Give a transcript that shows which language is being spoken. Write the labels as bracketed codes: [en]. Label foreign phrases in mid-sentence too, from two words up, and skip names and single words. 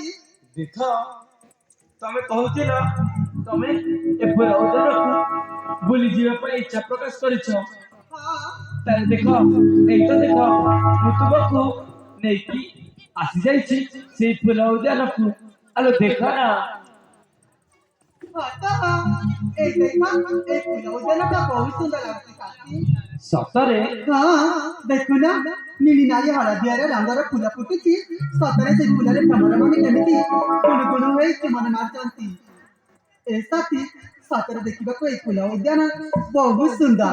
[or] ଦେଖ ତମେ କହୁଥିଲ ତମେ ଏ ପୁରା ଉଦ୍ୟାନକୁ ବୁଲି ଯିବା ପାଇଁ ଇଚ୍ଛା ପ୍ରକାଶ କରିଛ। ହଁ ତାହେଲେ ଦେଖ ଏଇଟା ଦେଖ ମୁଁ ତୁମକୁ ନେଇକି ଆସି ଯାଇଛି ସେଇ ଫୁଲ ଉଦ୍ୟାନକୁ। ଆଲୋ ଦେଖ ନା ଏଇ ଦେଖା ଏଇ ଫୁଲ ଉଦ୍ୟାନଟା ବହୁତ ସୁନ୍ଦର ଲାଗୁଛି ସାଥୀ। ସତରେ ହଁ ଦେଖୁନା ନୀଳି ନାଲି ହଳଦିଆର ରଙ୍ଗର ଫୁଲ ଫୁଟୁଛି। ସତରେ ସେ ଫୁଲରେ ଭ୍ରମରମାନେ କେମିତି ଗୁଣୁଗୁଣୁ ହୋଇ ଚୁମନ ମାରୁଛନ୍ତି। ଏ ସାଥୀ ସତରେ ଦେଖିବାକୁ ଏଇ ଫୁଲ ଉଦ୍ୟାନ ବହୁତ ସୁନ୍ଦର।